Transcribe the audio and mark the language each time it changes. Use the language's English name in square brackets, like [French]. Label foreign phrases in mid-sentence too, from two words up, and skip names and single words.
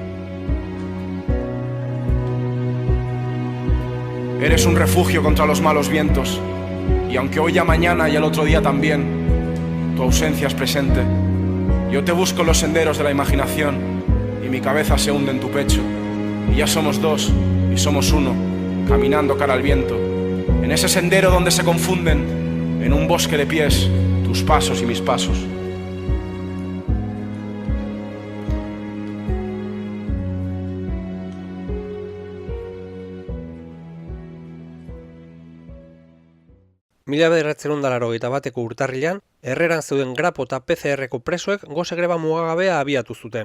[Spanish] Eres un refugio contra los malos vientos, y aunque hoy ya mañana y al otro día también, tu ausencia es presente. Yo te busco en los senderos de la imaginación, y mi cabeza se hunde en tu pecho, y ya somos dos, y somos uno, caminando cara al viento, en ese sendero donde se confunden, en un bosque de pies, tus pasos y mis pasos. [Basque] Mila 1981 urtarrilean, Herreran zeuden Grapo eta PCR-ko presoek gose greba mugagabea abiatu zuten.